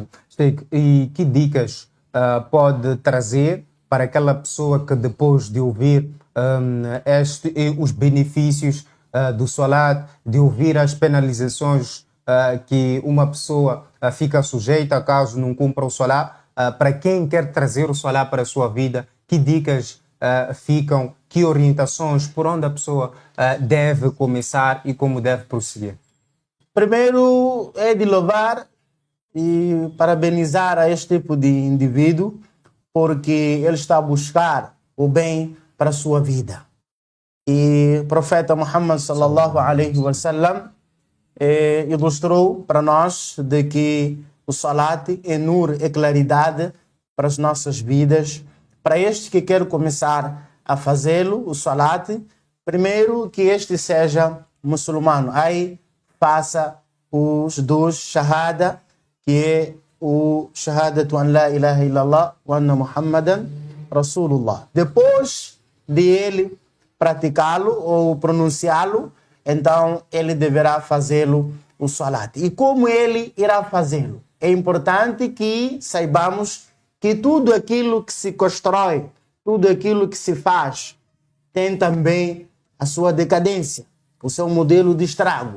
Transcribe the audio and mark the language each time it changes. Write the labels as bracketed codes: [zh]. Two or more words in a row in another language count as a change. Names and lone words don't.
[pt] E que dicas pode trazer para aquela pessoa que depois de ouvir os benefícios do salat, de ouvir as penalizações que uma pessoa fica sujeita caso não cumpra o salat, para quem quer trazer o salat para a sua vida, que dicas ficam, que orientações, por onde a pessoa deve começar e como deve prosseguir? Primeiro é de louvar e parabenizar a este tipo de indivíduo, porque ele está a buscar o bem para a sua vida. E o profeta Muhammad [ar] صلى الله عليه وسلم [pt] ilustrou para nós de que o salat é nur, é claridade para as nossas vidas. Para este que quer começar a fazê-lo, o salat, primeiro que este seja muçulmano. Aí faça os dois shahada, que é o [ar] شهادة أن لا إله إلا الله وأن محمدا رسول الله. [pt] Depois de ele praticá-lo ou pronunciá-lo, então ele deverá fazê-lo o salat. E como ele irá fazê-lo? É importante que saibamos que tudo aquilo que se constrói, tudo aquilo que se faz, tem também a sua decadência, o seu modelo de estrago.